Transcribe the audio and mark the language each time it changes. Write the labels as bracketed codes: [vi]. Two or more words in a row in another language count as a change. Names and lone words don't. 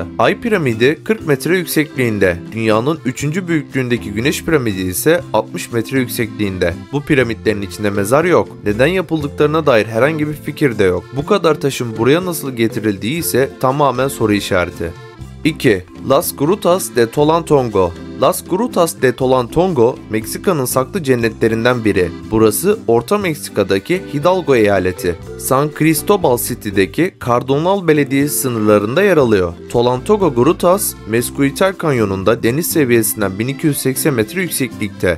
[tr] Ay piramidi 40 metre yüksekliğinde, dünyanın 3. büyüklüğündeki Güneş piramidi ise 60 metre yüksekliğinde. Bu piramitlerin içinde mezar yok. Neden yapıldıklarına dair herhangi bir fikir de yok. Bu kadar taşın buraya nasıl getirildiği ise tamamen soru işareti. 2. Las Grutas de Tolantongo. Las Grutas de Tolantongo, Meksika'nın saklı cennetlerinden biri. Burası Orta Meksika'daki Hidalgo eyaleti. San Cristobal City'deki Cardonal Belediyesi sınırlarında yer alıyor. Tolantongo Grutas, Mesquital Kanyonu'nda deniz seviyesinden 1280 metre yükseklikte.